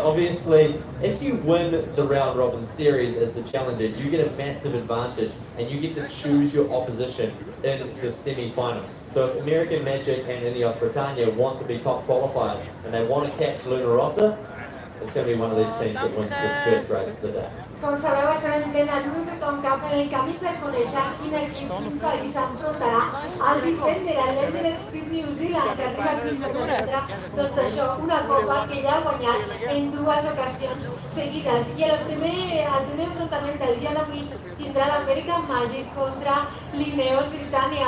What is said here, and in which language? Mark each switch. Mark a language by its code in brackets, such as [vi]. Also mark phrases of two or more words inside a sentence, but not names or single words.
[en] Obviously, if you win the round robin series as the challenger, you get a massive advantage and you get to choose your opposition in the semi-final. So if American Magic and Ineos Britannia want to be top qualifiers and they want to catch Luna Rossa, it's going to be one of these teams that wins this first race of the day. [ca] Com sabeu, estem en plena vuitton Cup en el camí per conèixer quin equip, quin país s'enfrontarà al Defender, a l'Emirates Team New Zealand, que arriba aquí per resoldre doncs això, una copa que ja ha guanyat en 2 ocasions seguides. I el primer enfrontament del dia d'avui tindrà l'American Magic contra l'Ineos Britannia.